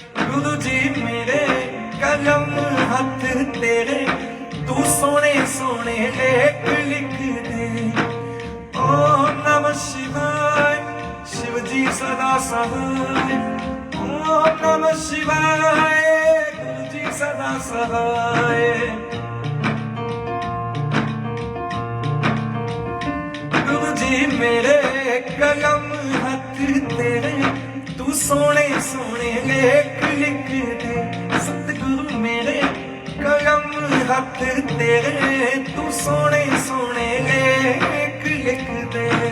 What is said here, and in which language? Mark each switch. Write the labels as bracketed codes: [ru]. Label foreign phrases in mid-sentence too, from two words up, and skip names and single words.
[pa] ਗੁਰੂ ਜੀ ਮੇਰੇ ਕਲਮ ਹੱਥ ਤੇਰੇ, ਤੂੰ ਸੋਨੇ ਸੋਨੇ ਲੇਖ ਲਿਖ ਦੇ। [sa] ओम नमः शिवाय, [hi] शिव जी सदा सहाय। [sa] ओम नमः शिवाय, [hi] गुरु जी सदा सहाय। [pa] ਗੁਰੂ ਜੀ ਮੇਰੇ ਕਲਮ ਹੱਥ ਤੇਰੇ, ਤੂੰ ਸੋਨੇ ਸੋਨੇ ਲੇਖ ਲਿਖ ਦੇ। ਸਤਿਗੁਰੂ ਮੇਰੇ ਕਲਮ ਹੱਥ ਤੇਰੇ, ਤੂੰ ਸੋਨੇ ਸੋਨੇ ਲੇਖ ਲਿਖ ਦੇ।